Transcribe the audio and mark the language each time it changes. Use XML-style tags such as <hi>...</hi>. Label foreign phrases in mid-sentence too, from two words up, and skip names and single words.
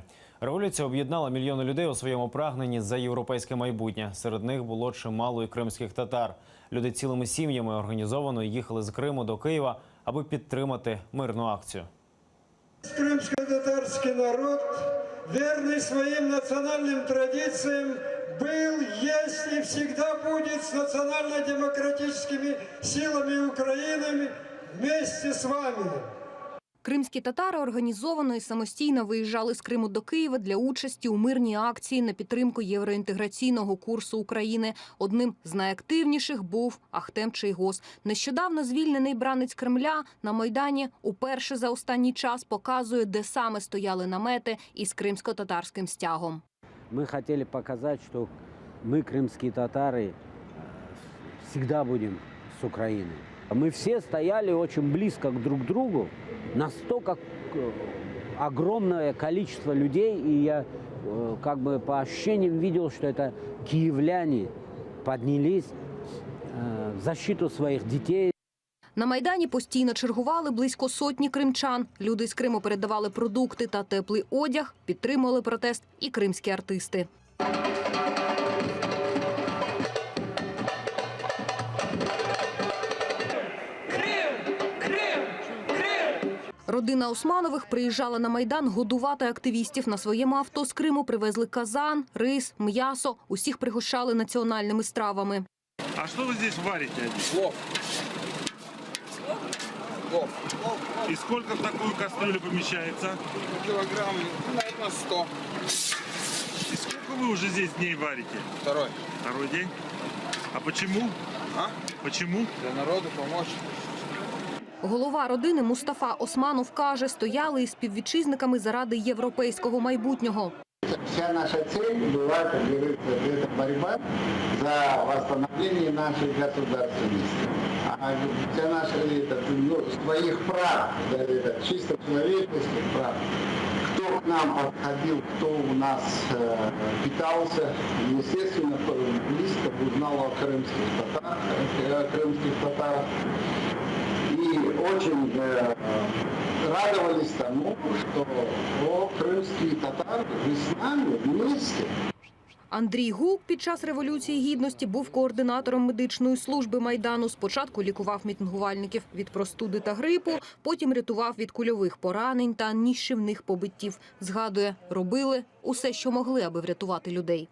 <uk>Революція об'єднала мільйони людей у своєму прагненні за європейське майбутнє. Серед них було чимало і кримських татар. Люди цілими сім'ями організовано їхали з Криму до Києва, аби підтримати мирну акцію. Кримсько-татарський народ, вірний своїм національним традиціям,</uk> <ru>был, есть и всегда будет с национально-демократическими силами Украины вместе с вами.</ru> <uk>Кримські татари організовано і самостійно виїжджали з Криму до Києва для участі у мирній акції на підтримку євроінтеграційного курсу України. Одним з найактивніших був Ахтем Чийгоз. Нещодавно звільнений бранець Кремля на Майдані уперше за останній час показує, де саме стояли намети із кримсько-татарським стягом.</uk> <ru>Мы хотели показать, что мы, крымские татары, всегда будем с Украиной. Мы все стояли очень близко друг к другу, настолько огромное количество людей, и я как бы по ощущениям видел, что это киевляне поднялись в защиту своих детей.</ru> <uk>На Майдані постійно чергували близько сотні кримчан. Люди з Криму передавали продукти та теплий одяг, підтримували протест і кримські артисти. Родина Османових приїжджала на Майдан годувати активістів. На своєму авто з Криму привезли казан, рис, м'ясо. Усіх пригощали національними стравами. А що ви тут варите? Плов.</uk> <ru>И сколько в такую кастрюлю помещается? Килограмм, наверное, 100. И сколько вы уже здесь дней варите? Второй. Второй день? А почему? Почему? Для народу помочь.</ru> <uk>Голова родини Мустафа Османов каже, стояли із співвітчизниками заради європейського майбутнього.</uk> <ru>Вся наша цель была, как говорится, это борьба за восстановление нашей государственности. А вся наша своих прав, чисто человеческих прав. Кто к нам подходил, кто у нас питался, естественно, близко узнал о крымских татарах. И очень радовались тому, что крымские татары с нами вместе.</ru> <uk>Андрій Гук під час Революції Гідності був координатором медичної служби Майдану. Спочатку лікував мітингувальників від простуди та грипу, потім рятував від кульових поранень та ніщівних побиттів. Згадує, робили усе, що могли, аби врятувати людей.</uk>